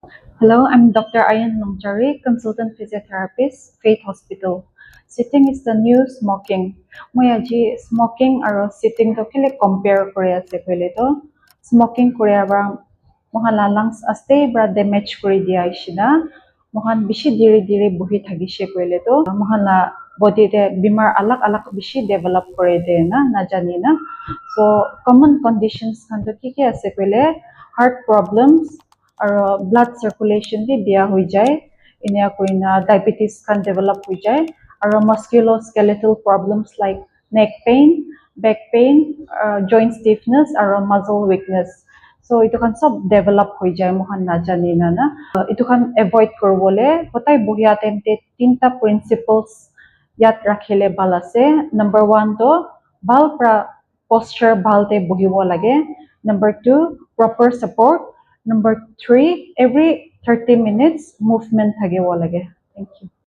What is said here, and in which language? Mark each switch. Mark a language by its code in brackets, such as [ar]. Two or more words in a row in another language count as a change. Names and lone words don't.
[en] Hello, I'm Dr. Ayan Nongchari, consultant physiotherapist, Faith Hospital. Sitting is the new smoking. [nag] Moi aji smoking aro sitting to kile compare kore ase koile to smoking kore aba mohan lungs aste bra damage kore dia ishina mohan bishi dire dire buhi thagishe koile to mohan la body te bimar alak alak bishi develop kore de na jani na. [en] So common conditions [nag] kan to ki ase koile [en] heart problems [nag] আৰু [en] blood circulation [nag] bi beya hoi jai inia koina diabetes kan develop hoi jai আৰু [en] musculoskeletal problems like neck pain back pain joint stiffness [nag] আৰু [en] muscle weakness [nag] so itu kan sob develop hoi jai mohan na jani na itu kan avoid koribole hotai bohia time te tinta principles yat rakhile bal ase number 1 to bal pra posture bal te bohibo lage [en] number 2 proper support Number 3, every 30 minutes movement [nag] thakibo lage. [en] Thank you.